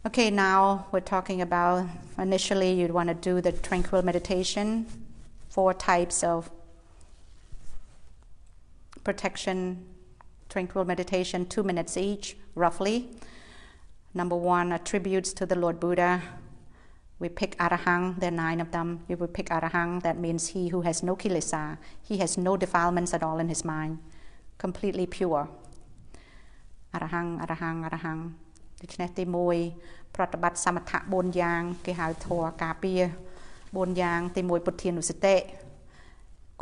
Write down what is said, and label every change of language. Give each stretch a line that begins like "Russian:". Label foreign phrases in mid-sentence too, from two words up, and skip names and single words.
English: Okay, now we're talking about, initially you'd want to do the tranquil meditation, 4 types of protection, tranquil meditation, 2 minutes each, roughly. Number 1, attributes to the Lord Buddha. We pick Arahang, there are 9 of them. If we pick Arahang, that means he who has no kilesa, he has no defilements at all in his mind, completely pure. Arahang, Arahang, Arahang.
Khmer: ដូច្នេះទី1ប្រតិបត្តិសមថៈ4យ៉ាងគេហៅធម៌ការពារ4យ៉ាងទី1ពុទ្ធានុសតិគុ